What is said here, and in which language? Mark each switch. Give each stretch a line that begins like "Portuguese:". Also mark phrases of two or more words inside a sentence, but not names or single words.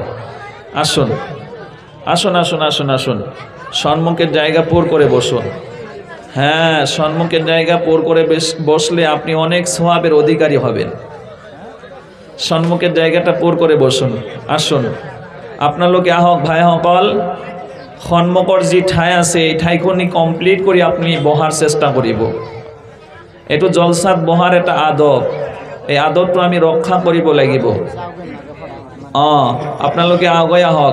Bangla: আসুন আসুন আসুন আসুন আসুন, সম্মুখের জায়গা পুর করে বসুন। হ্যাঁ, সম্মুখের জায়গা পুর করে বসলে আপনি অনেক সওয়াবের অধিকারী হবেন। সম্মুখের জায়গাটা পুর করে বসুন। আসুন, আপনার
Assamese: লোকে আহক ভাই সকল, সন্মুখৰ যি ঠাই আছে এই ঠাইখনি কমপ্লিট কৰি আপনি বহাৰ চেষ্টা কৰিব। এইটো জলসাত বহাৰ এটা আদব, এই আদবটো আমি ৰক্ষা কৰিব লাগিব। আপোনালোকে আগুৱাই আহক।